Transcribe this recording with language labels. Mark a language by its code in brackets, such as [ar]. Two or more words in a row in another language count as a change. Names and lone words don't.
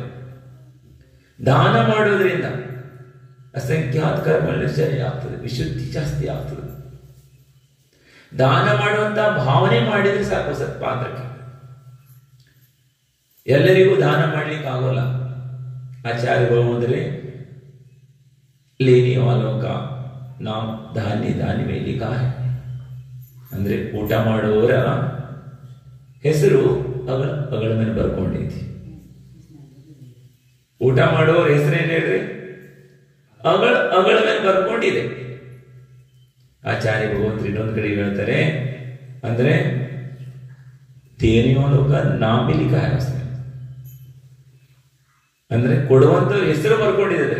[kn] ದಾನ ಮಾಡೋದ್ರಿಂದ ಅಸಂಖ್ಯಾತ ಕರ್ಮಗಳ ನಿರ್ಜರ ಆಗ್ತದೆ, ವಿಶುದ್ಧಿ ಜಾಸ್ತಿ ಆಗ್ತದೆ. ದಾನ ಮಾಡುವಂತಹ ಭಾವನೆ ಮಾಡಿದ್ರೆ ಸಾಕು ಸತ್ಪಾತ್ರಕ್ಕೆ. ಎಲ್ಲರಿಗೂ ದಾನ ಮಾಡ್ಲಿಕ್ಕೆ ಆಗೋಲ್ಲ. ಆಚಾರ್ಯ ಭಗವಂತರೇ [hi] लेने वालों का नाम धान्य दान में लिखा है. [kn] ಅಂದ್ರೆ ಊಟ ಮಾಡುವವರ ಹೆಸರು ಅಗಳ ಮೇಲೆ ಬರ್ಕೊಂಡೈತಿ. ಊಟ ಮಾಡುವವರ ಹೆಸರೇನು ಹೇಳ್ರಿ? ಅಗಳ ಮೇಲೆ ಬರ್ಕೊಂಡಿದೆ. ಆಚಾರ್ಯ ಭಗವಂತರು ಇನ್ನೊಂದು ಕಡೆ ಹೇಳ್ತಾರೆ, ಅಂದ್ರೆ ತೇನಿಯೋಲೋಕ ನಾಮಿಲಿಕ ಹರಸ್ಮೆ, ಅಂದ್ರೆ ಕೊಡುವಂತ ಹೆಸರು ಬರ್ಕೊಂಡಿದೆ.